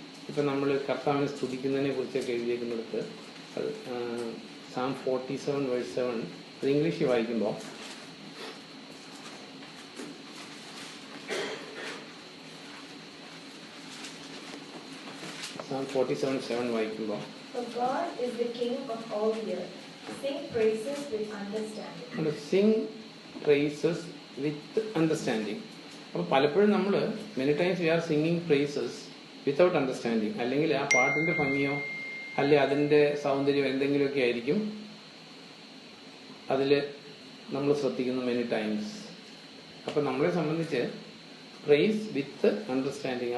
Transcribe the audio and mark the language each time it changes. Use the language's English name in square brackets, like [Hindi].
[Malayalam] ഇപ്പം നമ്മൾ കർത്താവിനെ സ്തുതിക്കുന്നതിനെ കുറിച്ചൊക്കെ എഴുതിയേക്കുന്നിടത്ത്, അത് Psalm 47:7, അത് ഇംഗ്ലീഷിൽ വായിക്കുമ്പോൾ, Psalm 47:7 വായിക്കുമ്പോൾ, [English] For God is the King of all the earth. Sing praises with understanding. Sing praises with understanding. [Malayalam] അപ്പോൾ പലപ്പോഴും നമ്മൾ [English] Many times we are singing praises without understanding. [Malayalam] അല്ലെങ്കിൽ ആ പാട്ടിന്റെ ഭംഗിയോ അല്ലെ അതിന്റെ സൗന്ദര്യം എന്തെങ്കിലുമൊക്കെ ആയിരിക്കും അതിൽ നമ്മൾ ശ്രദ്ധിക്കുന്നു [English] Many times. [Malayalam] അപ്പം നമ്മളെ സംബന്ധിച്ച് [English] Praise with understanding.